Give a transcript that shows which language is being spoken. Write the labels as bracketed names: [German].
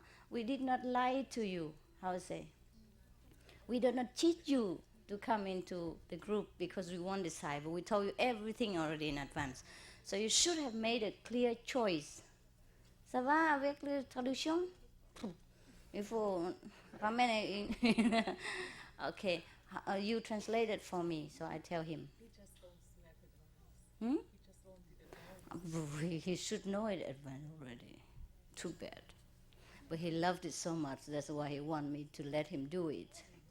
[English] We did not lie to you, how to say? We did not cheat you to come into the group because we want disciple. We told you everything already in advance. So you should have made a clear choice. [French] Ça va avec la traduction? Il faut ramener une... [English] Okay, you translate it for me, so I tell him. He should know it advance already. Too bad. But he loved it so much, that's why he wanted me to let him do it.